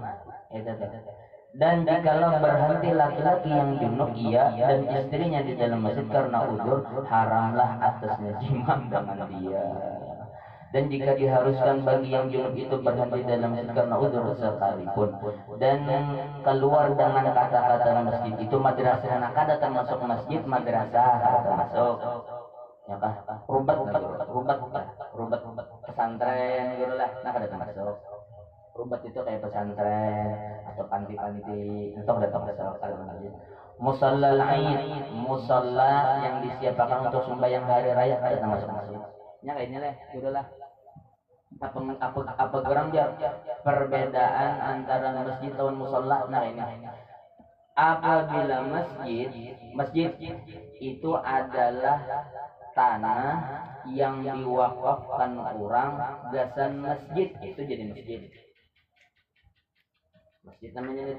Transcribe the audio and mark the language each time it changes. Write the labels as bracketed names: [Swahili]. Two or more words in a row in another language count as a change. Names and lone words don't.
[Indonesian] Dan jikalau berhenti laki-laki yang junub ia dan istrinya di dalam masjid karena uzur, haramlah atasnya jima dengan dia. Dan jika diharuskan bagi yang junub itu berhenti dalam masjid karena uzur sekalipun dan keluar dengan kata-kata masjid itu madrasah, nah kada termasuk masjid, madrasah kada termasuk ya kah rubat pesantren gitu lah, nah kada termasuk. Rubat itu kayak pesantren atau panti-panti itu kada termasuk kalau masjid. [Arabic] مصلى العيد, [Indonesian] musalla yang disiapkan untuk sembahyang hari raya kada termasuk masjid. Nya kayaknya lah, gitulah. Apa gerang dia perbedaan antara masjid dan musalla. Nah ini apabila masjid itu adalah tanah yang diwakafkan orang gasan masjid itu jadi masjid Masjid namanya itu.